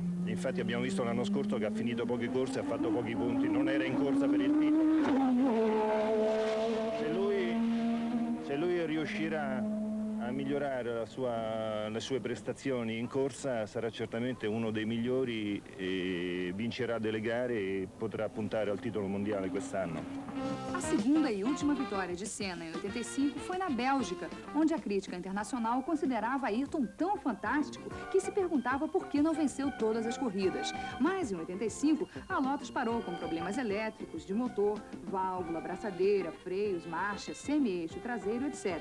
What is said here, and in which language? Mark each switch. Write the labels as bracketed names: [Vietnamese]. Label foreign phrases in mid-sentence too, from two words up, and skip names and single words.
[Italian] Infatti abbiamo visto l'anno scorso che ha finito poche corse e ha fatto pochi punti, non era in corsa per il titolo. Se lui riuscirà a migliorare le sue prestazioni in corsa sarà certamente uno dei migliori e vincerà delle gare e potrà puntare al titolo mondiale quest'anno. [Portuguese] A segunda e última vitória de Senna em 85 foi na Bélgica, onde a crítica internacional considerava Ayrton tão fantástico que se perguntava por que não venceu todas as corridas. Mas em 85, a Lotus parou com problemas elétricos de motor, válvula, braçadeira, freios, marcha, semi-eixo traseiro, etc.